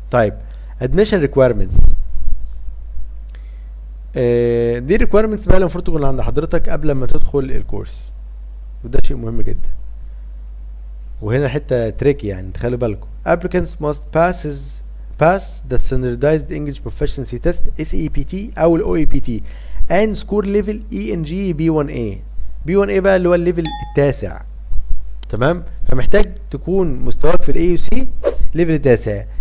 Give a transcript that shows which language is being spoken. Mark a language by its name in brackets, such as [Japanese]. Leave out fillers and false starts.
[Arabic] طيب [English] admission requirements. [Arabic] دي requirements بقى المفروض تكون عند حضرتك قبل ما تدخل الكورس، وده شيء مهم جدا. وهنا حته تريكي يعني تخلوا بالكم. [English] applicants must pass the standardized English proficiency test SEPT او ال OEPT and score level ENG B1A. [Arabic] B1A بقى اللي هو الليفل التاسع، تمام؟ فمحتاج تكون مستواك في الاي يو سي ليفل التاسع.